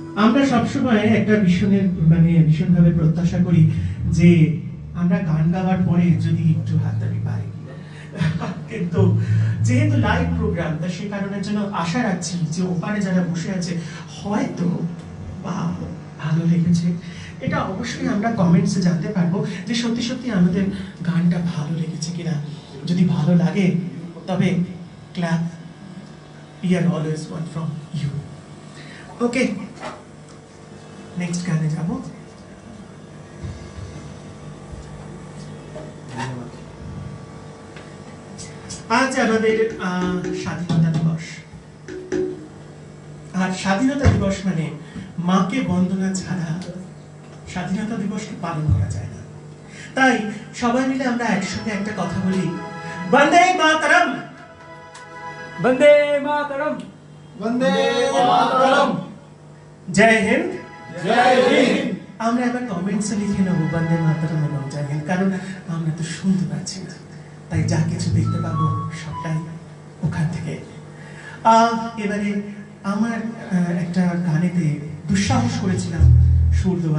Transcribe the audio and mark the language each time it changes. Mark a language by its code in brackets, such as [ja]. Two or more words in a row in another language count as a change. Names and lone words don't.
[bn] আমরা সবসময় একটা ভীষণভাবে প্রত্যাশা করি যে আমরা গান গাওয়ার পরে যদি একটু হাততালি পাই, কিন্তু যেহেতু লাইভ প্রোগ্রাম, তা সে কারণের জন্য আশা রাখছি যে ওপারে যারা বসে আছে হয়তো বা ভালো লেগেছে। এটা অবশ্যই আমরা কমেন্টসে জানতে পারবো যে সত্যি সত্যি আমাদের গানটা ভালো লেগেছে কিনা। যদি ভালো লাগে তবে ক্ল্যাপ, [en] we are always one from you. [bn] ওকে, নেক্সট গানে যাব। আজ আমাদের স্বাধীনতা দিবস, আর স্বাধীনতা দিবস মানে মাকে বন্দনা ছাড়া স্বাধীনতা দিবসকে পালন করা যায় না। তাই সবাই মিলে আমরা একসঙ্গে একটা কথা বলি, [sa] বন্দে মাতরম, वंदे मातरम, वंदे मातरम, [bn] জয় হিন্দ। [hi] जय हिंद। [bn] আমরা এবার কমেন্টসে লিখে নেবো [sa] বন্দে মাতরম [bn] এবং জয় হিন্দ, কারণ আমরা তো শুনতে পাচ্ছি না, তাই যা কিছু দেখতে পাবো সবটাই ওখান থেকে। এবারে আমার একটা গানেতে দুঃসাহস করেছিলাম সুর দেওয়ার।